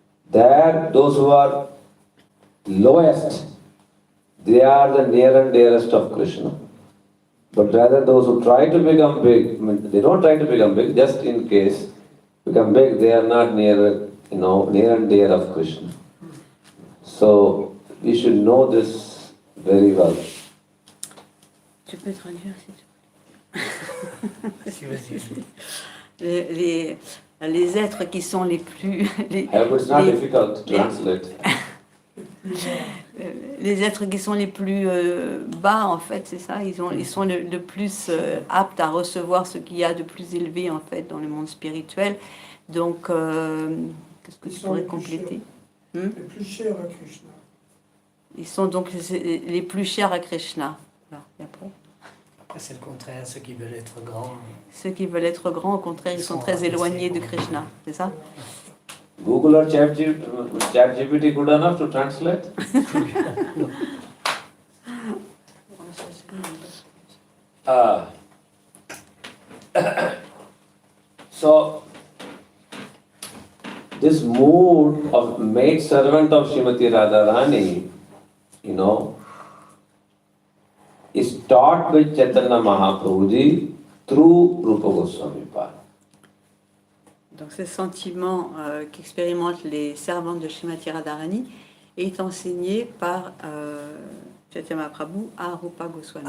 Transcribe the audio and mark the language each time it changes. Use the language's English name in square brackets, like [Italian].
[English] There, those who are lowest, they are the near and dearest of Krishna. But rather those who try to become big, they don't try to become big, just in case become big, they are not near and dear of Krishna. So we should know this very well. [French] Tu peux traduire si tu veux. Vas-y. Les êtres qui sont les plus... [English] It's not difficult to translate. [French] Les êtres qui sont les plus bas, en fait, c'est ça, ils sont le plus aptes à recevoir ce qu'il y a de plus élevé, en fait, dans le monde spirituel. Donc, qu'est-ce que tu pourrais compléter? Les plus chers à Krishna. Ils sont donc les plus chers à Krishna. Alors, et après? C'est le contraire, ceux qui veulent être grands. Ceux qui veulent être grands, au contraire, ils sont très éloignés de Krishna, c'est ça? [English] Google or ChatGPT good enough to translate? Uh, so, this mood of maid servant of Srimati Radharani, is taught by Chaitanya Mahaprabhuji through Rupa Goswami Pad. [French] Donc ce sentiment qu'expérimentent les servantes de Srimati Radharani est enseigné par Chaitanya Mahaprabhu à Rupa Goswami.